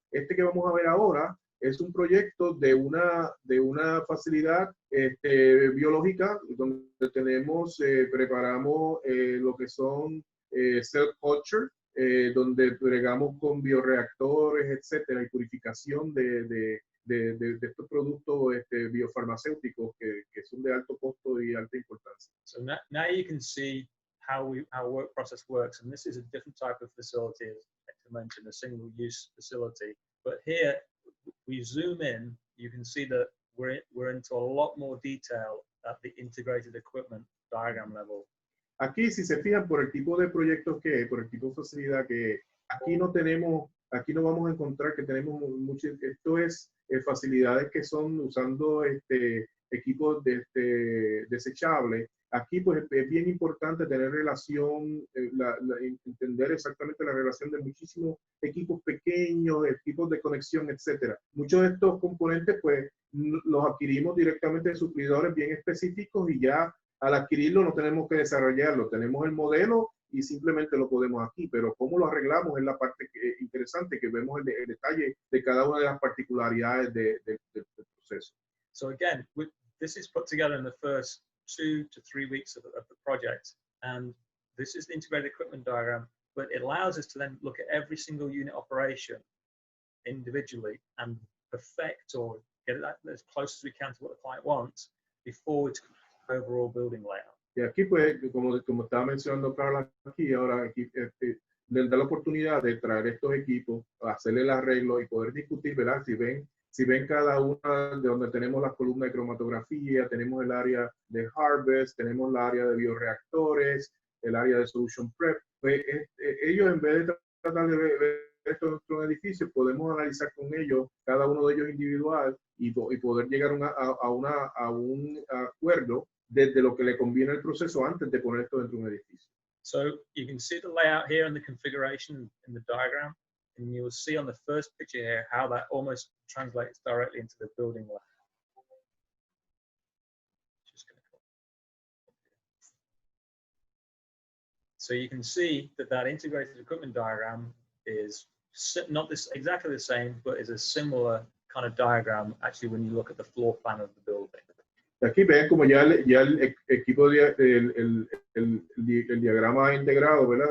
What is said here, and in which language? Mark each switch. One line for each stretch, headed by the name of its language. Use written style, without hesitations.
Spanish: Este que vamos a ver ahora es un proyecto de una facilidad biológica donde preparamos lo que son cell culture, donde bregamos con bioreactores, etcétera, y purificación de estos productos biofarmacéuticos que son de alto costo y alta importancia.
English: So now you can see how our work process works, and this is a different type of facility, as I mentioned, a single-use facility. But here we zoom in, you can see that we're into a lot more detail at the integrated equipment diagram level.
Spanish: Aquí, si se fijan por el tipo de proyectos que hay, por el tipo de facilidad que aquí no vamos a encontrar que tenemos mucho. Esto es facilidades que son usando equipos desechables. Aquí pues es bien importante tener relación, entender exactamente la relación de muchísimos equipos pequeños, equipos de conexión, etcétera. Muchos de estos componentes pues los adquirimos directamente de suplidores bien específicos y ya al adquirirlo no tenemos que desarrollarlo. Tenemos el modelo y simplemente lo podemos aquí, pero cómo lo arreglamos es la parte interesante, que vemos el detalle de cada una de las particularidades del proceso.
English: So again, this is put together in the first 2 to 3 weeks of the project, and this is the integrated equipment diagram, but it allows us to then look at every single unit operation individually and perfect or get that as close as we can to what the client wants before it's overall building layout.
Spanish: Y aquí pues, como estaba mencionando Carla aquí, ahora aquí, les da la oportunidad de traer estos equipos, hacerle el arreglo y poder discutir, ¿verdad? Si ven cada una de donde tenemos las columnas de cromatografía, tenemos el área de harvest, tenemos el área de bioreactores, el área de solution prep, pues ellos en vez de tratar de ver esto en nuestro edificio, podemos analizar con ellos, cada uno de ellos individual, y poder llegar a un acuerdo desde lo que le conviene el proceso antes de poner esto dentro de un edificio.
English: So you can see the layout here and the configuration in the diagram, and you will see on the first picture here how that almost translates directly into the building layout. So you can see that integrated equipment diagram is not exactly the same, but is a similar kind of diagram actually when you look at the floor plan of the building.
Spanish: Aquí ven como ya el equipo, el diagrama integrado, ¿verdad?